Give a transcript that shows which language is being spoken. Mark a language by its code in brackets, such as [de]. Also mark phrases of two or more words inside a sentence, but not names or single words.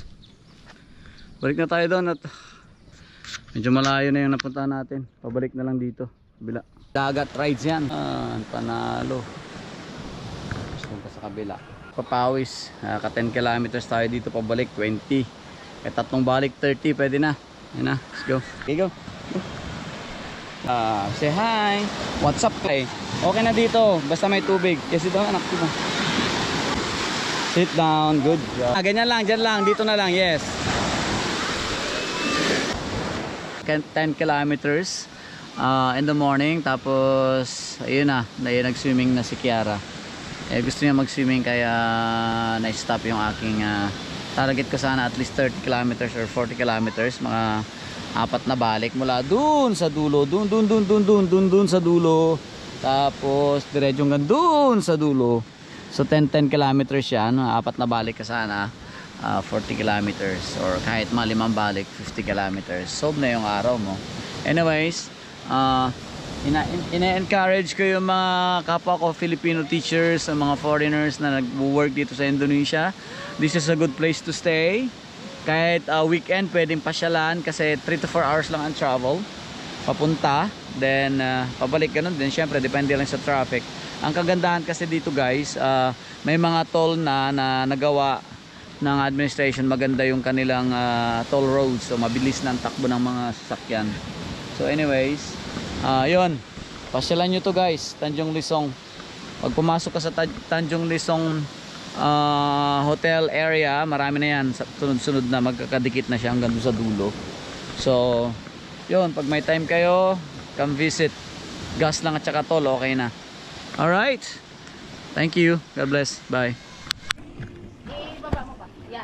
[tl] Balik na tayo doon at medyo malayo na yung napuntahan natin. Pabalik na lang dito, kabila. Dagat rides yan. Panalo. Gusto pa sa kabila. Papawis, ka 10 kilometers tayo dito, pabalik 20. Eh tatlong balik 30, pwede na. Yan na, [en] let's go. Okay, go. Say hi. What's up, Clay? [tl] Okay na dito, basta may tubig. Kasi ito anak, diba? [en] Sit down, good job. [tl] Ganyan lang, dyan lang, dito na lang, yes. [en] 10 kilometers in the morning. [tl] Tapos ayun na, nag-swimming na si Kiara. Eh, gusto niya mag-swimming kaya na-stop yung aking target ko sana [en] at least 30 kilometers or 40 kilometers. [tl] Mga 4 na balik mula dun sa dulo, dun sa dulo. Tapos diretso hanggang dun sa dulo. So 10 kilometers yan, 4 na balik ka sana. 40 kilometers or kahit mga 5 balik 50 kilometers. Solve na yung araw mo. Anyways, ina-encourage ko yung mga kapwa ko [en] Filipino teachers, [tl] mga foreigners na nag-work dito sa Indonesia. [en] This is a good place to stay. [tl] Kahit weekend pwedeng pasyalan kasi [en] 3 to 4 hours [tl] lang ang travel papunta, then pabalik ganun din. Syempre depende lang sa traffic. Ang kagandahan kasi dito guys, may mga toll na nagawa ng administration. Maganda yung kanilang [en] toll roads, [tl] so mabilis na ang takbo ng mga sasakyan. So anyways, yun, pasyalan nyo to guys, Tanjung Lesung. Pag pumasok ka sa Tanjung Lesung hotel area, marami na yan, sunod-sunod na, magkakadikit na siya hanggang sa dulo. So yun, pag may time kayo, [en] come visit. [tl] Gas lang at saka toll, okay na. [en] Alright, thank you, God bless, bye.